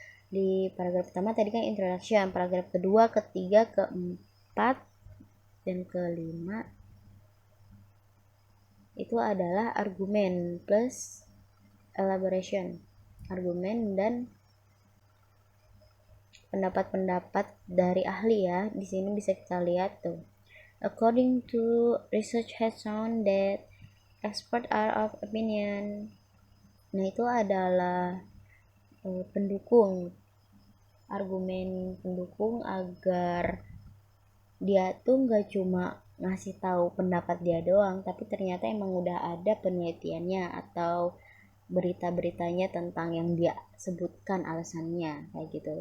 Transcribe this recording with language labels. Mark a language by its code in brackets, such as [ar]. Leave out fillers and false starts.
[id] Di paragraf pertama tadi kan introduction, paragraf kedua, ketiga, keempat, dan kelima itu adalah argumen plus elaboration, argumen dan pendapat-pendapat dari ahli ya. Di sini bisa kita lihat tuh. [en] According to research has shown that experts are of opinion. [id] Nah, itu adalah pendukung, argumen pendukung agar dia tuh nggak cuma ngasih tahu pendapat dia doang, tapi ternyata emang udah ada penelitiannya atau berita-beritanya tentang yang dia sebutkan alasannya kayak gitu.